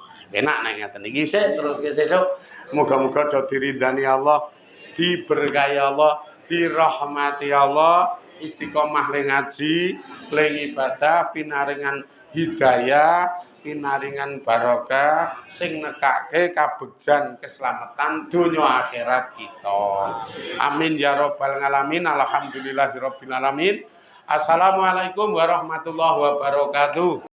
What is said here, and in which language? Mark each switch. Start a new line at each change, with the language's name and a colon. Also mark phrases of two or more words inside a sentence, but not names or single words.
Javanese: Enak nek ngeten iki sik terus sesuk muga-muga do diridani Allah, diberkahi Allah, dirahmati Allah, istiqomah ling ngaji, ling ibadah, pinaringan hidayah, pinaringan barokah sing nekake kabegjan keselamatan donya akhirat kita.
Arabic: آمين يا رب العالمين. الحمد لله رب العالمين. السلام عليكم ورحمة الله وبركاته.